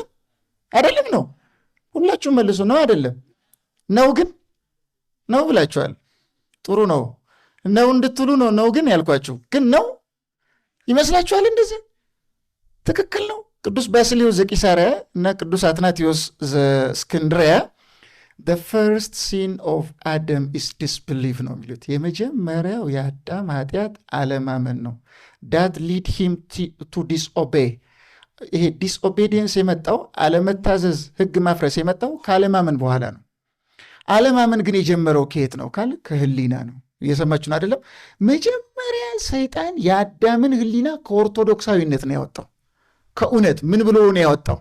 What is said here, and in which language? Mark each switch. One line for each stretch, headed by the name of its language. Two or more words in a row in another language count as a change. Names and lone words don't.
Amharic: አይደለም ነው። ሁላችሁም መልሱ። ነው አይደለም? ነው ግን ነው ብላችኋል። ጥሩ ነው። ነው እንድትሉ ነው ግን ያልኳችሁ። ግን ነው ይመስላችኋል? እንደዚህ ትክክል ነው። ቅዱስ ባስልዮስ ዘቂሳርያ እና ቅዱስ አትናቴዎስ ዘእስክንድርያ
English: the first sin of Adam is disbelief
Amharic: ነው የሚሉት። የመጀመሪያው የአዳም ኃጢአት አለማመን ነው።
English: that lead him to disobey።
Amharic: ይሄ ዲስኦቤዲየንስ የመጣው አለመታዘዝ፣ ህግ ማፍረስ የመጣው ከአለማመን በኋላ ነው። አለማመን ግን የጀመረው ከየት ነው ካል ከህሊና ነው። እየሰማችሁን አይደለም? መጀመሪያ ሰይጣን የአዳምን ህሊና ከኦርቶዶክሳዊነት ነው ያወጣው። ከእውነት ምን ብሎ ነው ያወጣው?